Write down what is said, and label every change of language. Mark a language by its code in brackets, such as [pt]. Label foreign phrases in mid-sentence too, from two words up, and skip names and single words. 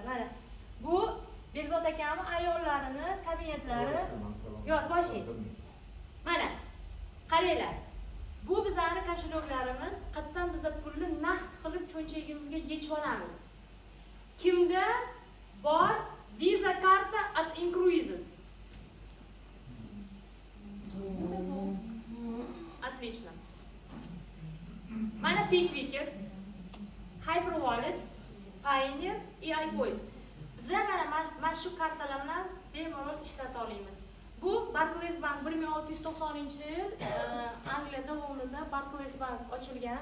[uz] Mana bu Bekzod akamning ayollarini kabinetlari. Yo'q, boshing. Mana qaranglar. Bu bizlarning koshyoklarimiz, qattan bizlar pulni naqd qilib cho'nchagimizga yechib olamiz. Kimda bor Visa karta at Incruises? [ru] Отлично. [uz] Mana Pickwicker, Hyperwallet, Pioneer и iPoint. Bizlar mana shu kartalar bilan bemalol ishlata olamiz. Bu Barclays Bank 1690-yil Angliyada Londonda Barclays Bank ochilgan.